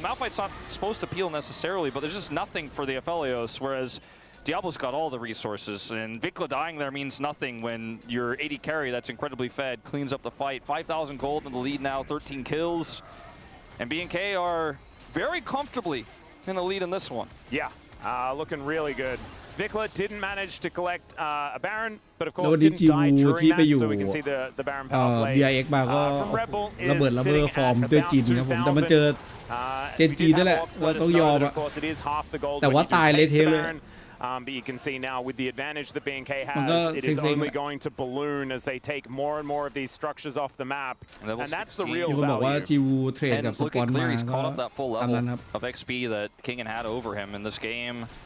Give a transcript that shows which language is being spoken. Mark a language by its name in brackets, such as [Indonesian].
[English] Malphite's not supposed to peel necessarily, but there's just nothing for the Aphelios, whereas Diablo's got all the resources, and Vikla dying there means nothing when your AD carry that's incredibly fed cleans up the fight. 5,000 gold in the lead now, 13 kills, and B&K are very comfortably in the lead in this one. Yeah, looking really good. Vikla didn't manage to collect a Baron, but of course didn't die during that, so we can see the Baron power play. [Thai] DRX มาก็ระเบิดฟอร์มด้วยจีนครับผมแต่มันเจอเจนจีนนั่นแหละเราต้องยอมอะแต่ว่าตายเละเทะเลย [English] But you can see now with the advantage that B&K has, it is only going to balloon as they take more and more of these structures off the map, and that's the real value. And look at Clear, he's caught up that full level of XP that Kingen had over him in this game.